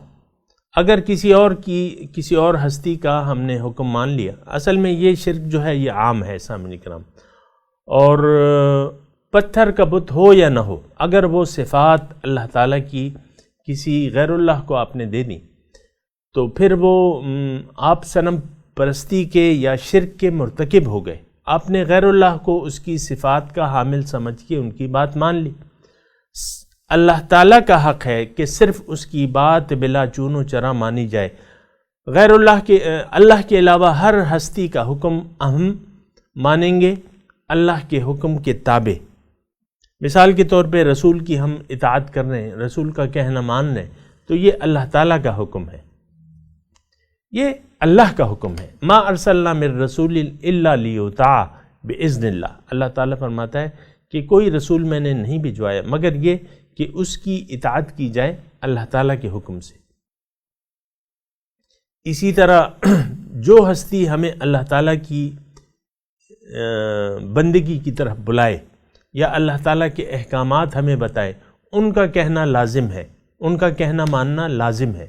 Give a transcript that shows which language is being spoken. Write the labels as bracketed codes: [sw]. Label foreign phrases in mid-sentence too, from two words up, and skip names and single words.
[ur] اگر کسی اور ہستی کا ہم نے حکم مان لیا، اصل میں یہ شرک جو ہے یہ عام ہے سامعین کرام، اور پتھر کا بت ہو یا نہ ہو، اگر وہ صفات اللہ تعالیٰ کی کسی غیر اللہ کو آپ نے دے دی تو پھر وہ آپ صنم پرستی کے یا شرک کے مرتکب ہو گئے۔ آپ نے غیر اللہ کو اس کی صفات کا حامل سمجھ کے ان کی بات مان لی۔ اللہ تعالیٰ کا حق ہے کہ صرف اس کی بات بلا چون و چرا مانی جائے۔ غیر اللہ کے علاوہ ہر ہستی کا حکم ہم مانیں گے اللہ کے حکم کے تابع۔ مثال کے طور پہ رسول کی ہم اطاعت کر رہے ہیں، رسول کا کہنا مان رہے ہیں، تو یہ اللہ تعالیٰ کا حکم ہے، یہ اللہ کا حکم ہے۔ [ar] ما ارسلنا من رسول الا لیطاع باذن اللہ، [ur] اللہ تعالیٰ فرماتا ہے کہ کوئی رسول میں نے نہیں بھجوایا مگر یہ کہ اس کی اطاعت کی جائے اللہ تعالیٰ کے حکم سے۔ اسی طرح جو ہستی ہمیں اللہ تعالیٰ کی بندگی کی طرف بلائے یا اللہ تعالیٰ کے احکامات ہمیں بتائے، ان کا کہنا لازم ہے، ان کا کہنا ماننا لازم ہے۔